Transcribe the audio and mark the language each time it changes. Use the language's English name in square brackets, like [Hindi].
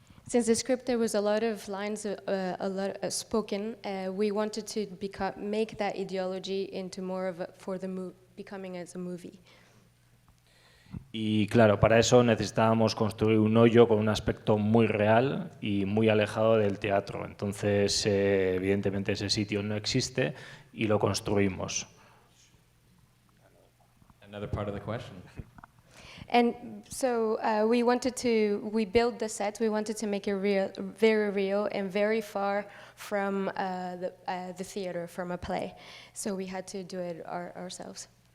[English] Since the script there was a lot of lines, a lot spoken, we wanted to make that ideology into more of becoming as a movie. [Spanish] Y claro, para eso necesitábamos construir un hoyo con un aspecto muy real y muy alejado del teatro. Entonces, evidentemente ese sitio no existe y lo construimos. [English] Another part of the question. And so we built the sets, we wanted to make it real, very real and very far from the theater, from a play. So we had to do it ourselves.